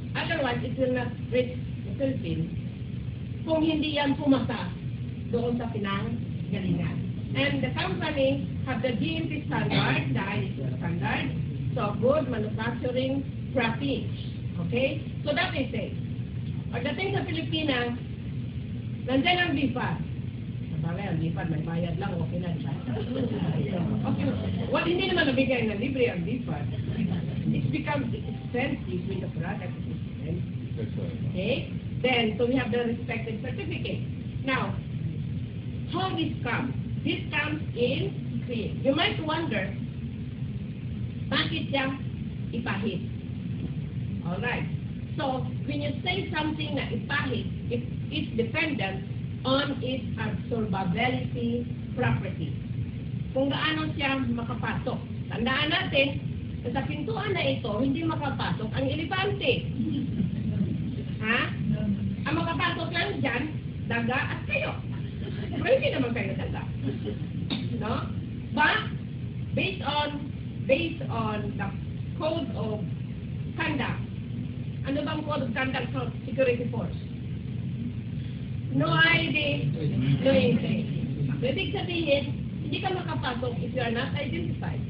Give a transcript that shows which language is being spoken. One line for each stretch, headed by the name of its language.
English: Otherwise, it will not reach the Philippines
Filipino: kung hindi yan pumasa doon sa pinanggalingan.
English: And the company have the GMP standard, the ISO standard, so good manufacturing practice. Okay? So that is it.
Filipino: Pagdating sa Pilipinas, nandiyan ang BIFAD. Sabagay, ang BIFAD, may bayad lang, okay na, diba? Okay. Well, hindi naman nabigay ng libre ang BIFAD.
English: It becomes expensive with the product. Okay? Then, so we have the respected certificate. Now, how this comes? This comes in cream. You might wonder,
Filipino: bakit siya ipahit?
English: Alright. So, when you say something
Filipino: na ipahit,
English: it's dependent on its absorbability property.
Filipino: Kung gaano siya makapasok. Tandaan natin, sa pintuan na ito, hindi makapasok ang elepante. Ha? Ang makapasok lang dyan, daga at kayo. Pero hindi naman kayo daga. No?
English: But, based on the code of conduct,
Filipino: ano bang
English: code of conduct for security force? No ID, no entry.
Filipino: Ibig sabihin, hindi ka makapasok
English: if you are not identified.